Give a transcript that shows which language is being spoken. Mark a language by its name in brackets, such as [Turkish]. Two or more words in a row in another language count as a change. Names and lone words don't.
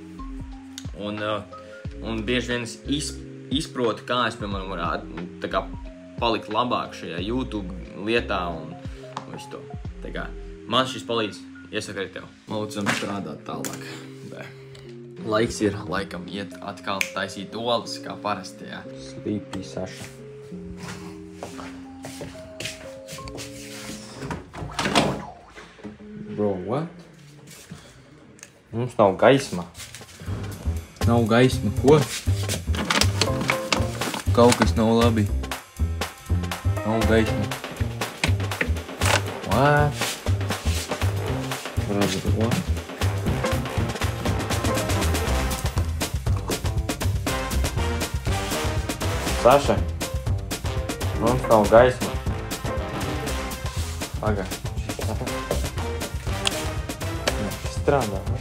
[Latvian] Un bieži vien es izprotu, kā es, piemēram, varētu tā kā palikt labāk šajā YouTube lietā un visu to. Tā kā man šis palīdz, iesaku arī tev. Lūdzam strādāt tālāk. Laiks ir laikam iet atkal taisīt olas, kā parasti, jā. Sleepy Saša. [English] Bro, what? [Latvian] Mums nav gaisma. Nav gaisma, ko? Kaut kas nav labi. Nav gaisma. [English] What? Brother, what? [Latvian] Saša, mums nav gaisma. Paga, šis strādā.